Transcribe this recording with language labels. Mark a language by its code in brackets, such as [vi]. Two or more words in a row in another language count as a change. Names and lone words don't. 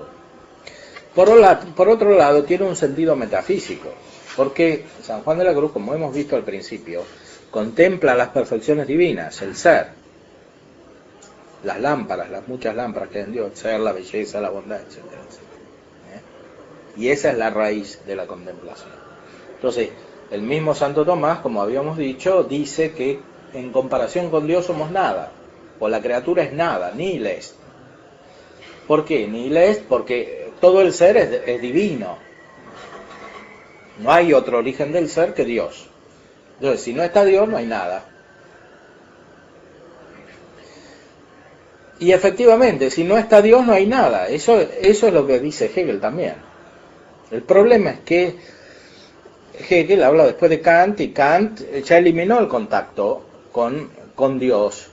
[es] Por otro lado, tiene un sentido metafísico, porque San Juan de la Cruz, como hemos visto al principio, contempla las perfecciones divinas, el ser, las lámparas, las muchas lámparas que hay en Dios, el ser, la belleza, la bondad, etc. Y esa es la raíz de la contemplación. Entonces, el mismo Santo Tomás, como habíamos dicho, dice que en comparación con Dios somos nada, o la criatura es nada, [la] nihil est. [es] ¿Por qué? [la] Nihil est [es] porque todo el ser es divino. No hay otro origen del ser que Dios. Entonces, si no está Dios, no hay nada. Y efectivamente, si no está Dios, no hay nada. Eso es lo que dice Hegel también. El problema es que Hegel habla después de Kant, y Kant ya eliminó el contacto con Dios.